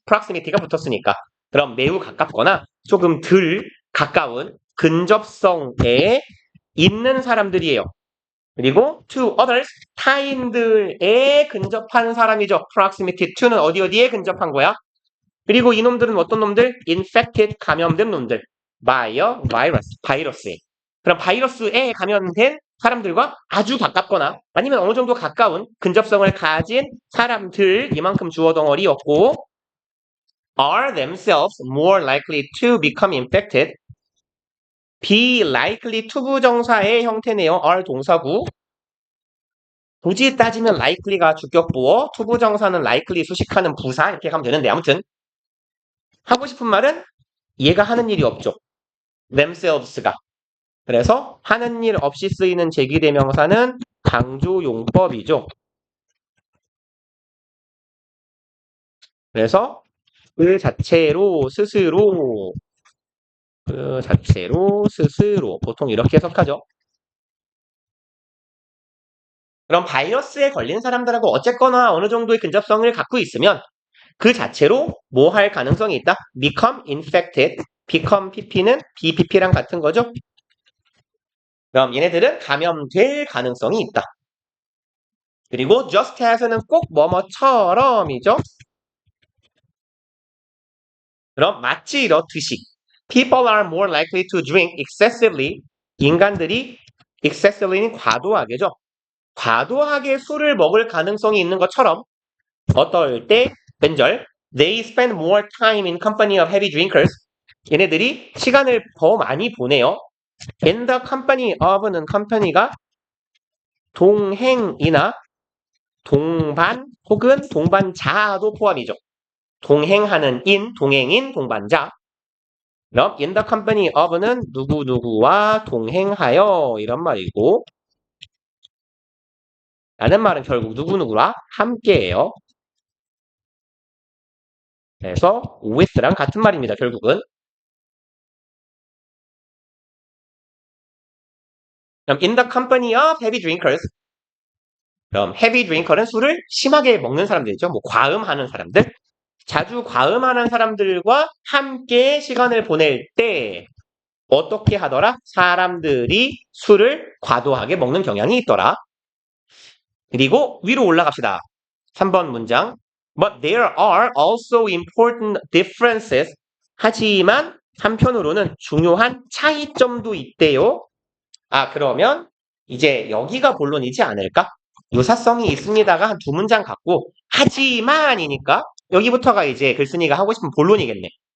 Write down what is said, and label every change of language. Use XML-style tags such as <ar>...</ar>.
<ko>proximity가 붙었으니까. 그럼 매우 가깝거나 조금 덜 가까운 근접성에 있는 사람들이에요. 그리고</ko> <en>to others,</en> <ko>타인들에 근접한 사람이죠.</ko> <en>proximity to</en> <ko>는 어디에 근접한 거야? 그리고 이놈들은 어떤 놈들?</ko> <en>infected,</en> <ko>감염된 놈들.</ko> <en>by a virus,</en> <ko>바이러스에. 그럼 바이러스에 감염된 사람들과 아주 가깝거나 아니면 어느 정도 가까운 근접성을 가진 사람들, 이만큼 주어 덩어리였고</ko> <en>are themselves more likely to become infected. be likely to</en> <ko>부정사의 형태네요.</ko> <en>are</en> <ko>동사구. 굳이 따지면 likely가 주격보어, to 부정사는 likely 수식하는 부사 이렇게 가면 되는데 아무튼 하고 싶은 말은 얘가 하는 일이 없죠. themselves가. 그래서 하는 일 없이 쓰이는 제기대명사는 강조용법이죠. 그래서 그 자체로 스스로 그 자체로 스스로 보통 이렇게 해석하죠. 그럼 바이러스에 걸린 사람들하고 어쨌거나 어느 정도의 근접성을 갖고 있으면 그 자체로 뭐 할 가능성이 있다?</ko> <en>become infected. become pp는 bpp랑</en> <ko>같은 거죠. 그럼 얘네들은 감염될 가능성이 있다. 그리고</ko> <en>just as</en> <ko>는 꼭 뭐뭐처럼이죠. 그럼 마치 이렇듯이</ko> <en>people are more likely to drink excessively.</en> <ko>인간들이</ko> <en>excessively</en> <ko>는 과도하게죠. 과도하게 술을 먹을 가능성이 있는 것처럼 어떨 때 벤절</ko> <en>they spend more time in company of heavy drinkers.</en> <ko>얘네들이 시간을 더 많이 보내요.</ko> <en>in the company of</en> <ko>는 컴퍼니가 동행이나 동반 혹은 동반자도 포함이죠. 동행하는 인, 동행인, 동반자. 그럼</ko> <en>in the company of</en> <ko>는 누구누구와 동행하여 이런 말이고 라는 말은 결국 누구누구와 함께해요. 그래서 with랑 같은 말입니다. 결국은. 그럼</ko> <en>in the company of heavy drinkers.</en> <ko>그럼</ko> <en>heavy drinker</en> <ko>는 술을 심하게 먹는 사람들이죠. 뭐 과음하는 사람들. 자주 과음하는 사람들과 함께 시간을 보낼 때 어떻게 하더라? 사람들이 술을 과도하게 먹는 경향이 있더라. 그리고 위로 올라갑시다. 3번 문장.</ko> <en>But there are also important differences.</en> <ko>하지만 한편으로는 중요한 차이점도 있대요. 아, 그러면 이제 여기가 본론이지 않을까? 유사성이 있습니다가 한 두 문장 갖고 하지만이니까 여기부터가 이제 글쓴이가 하고 싶은 본론이겠네.</ko>